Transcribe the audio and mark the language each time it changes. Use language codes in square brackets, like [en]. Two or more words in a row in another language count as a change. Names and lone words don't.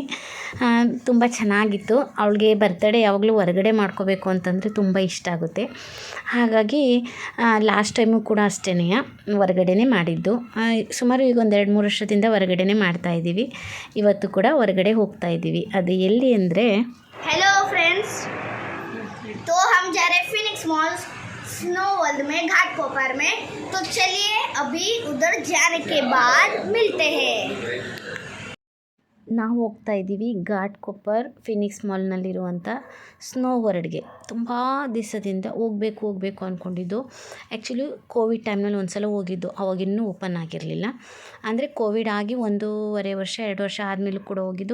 [kn] ತುಂಬ ಚೆನ್ನಾಗಿತ್ತು. ಅವಳಿಗೆ ಬರ್ತಡೇ ಯಾವಾಗಲೂ ಹೊರಗಡೆ ಮಾಡ್ಕೋಬೇಕು ಅಂತಂದರೆ ತುಂಬ ಇಷ್ಟ ಆಗುತ್ತೆ. ಹಾಗಾಗಿ [en] last time [kn] ಕೂಡ ಅಷ್ಟೇ ಹೊರಗಡೆನೇ ಮಾಡಿದ್ದು. ಸುಮಾರು ಈಗ ಒಂದು 2-3 ವರ್ಷದಿಂದ ಹೊರಗಡೆನೇ ಮಾಡ್ತಾಯಿದ್ದೀವಿ. ಇವತ್ತು ಕೂಡ ಹೊರಗಡೆ ಹೋಗ್ತಾಯಿದ್ದೀವಿ. ಅದು ಎಲ್ಲಿ ಅಂದರೆ, [en] hello friends, [hi] तो हम जा रहे हैं फिनिक्स मॉल स्नो वर्ल्ड में घाट कोपर में। तो चलिए अभी उधर जाने के बाद मिलते हैं। [kn] ನಾವು ಹೋಗ್ತಾ ಇದ್ದೀವಿ ಘಾಟ್ ಕೊಪ್ಪರ್ ಫಿನಿಕ್ಸ್ ಮಾಲ್ನಲ್ಲಿರುವಂಥ ಸ್ನೋ ವರ್ಲ್ಡ್ಗೆ. ತುಂಬ ದಿವಸದಿಂದ ಹೋಗಬೇಕು ಅಂದ್ಕೊಂಡಿದ್ದು. ಆ್ಯಕ್ಚುಲಿ ಕೋವಿಡ್ ಟೈಮ್ನಲ್ಲಿ ಒಂದು ಸಲ ಹೋಗಿದ್ದು, ಅವಾಗಿನ್ನೂ ಓಪನ್ ಆಗಿರಲಿಲ್ಲ. ಅಂದರೆ ಕೋವಿಡ್ ಆಗಿ 1.5 ವರ್ಷ 2 ವರ್ಷ ಆದಮೇಲೂ ಕೂಡ ಹೋಗಿದ್ದು.